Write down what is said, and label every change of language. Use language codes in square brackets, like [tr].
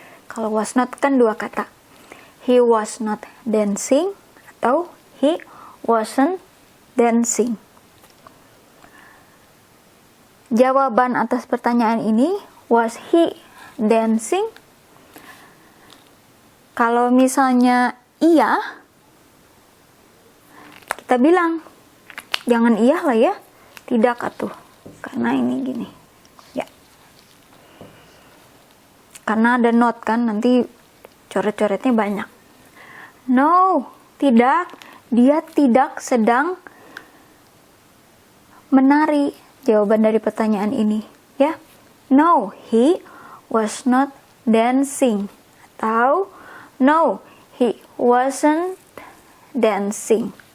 [id] Kalau was not kan dua kata. [en] He was not dancing [id] atau [en] he wasn't dancing. [id] Jawaban atas pertanyaan ini, [en] was he dancing? [id] Kalau misalnya iya, kita bilang jangan iya lah ya, tidak atuh, karena ini gini ya, karena ada not kan, nanti coret-coretnya banyak. No, tidak. Dia tidak sedang menari. Jawaban dari pertanyaan ini, ya. [en] No, he was not dancing. [id] Atau [en] no, he wasn't dancing.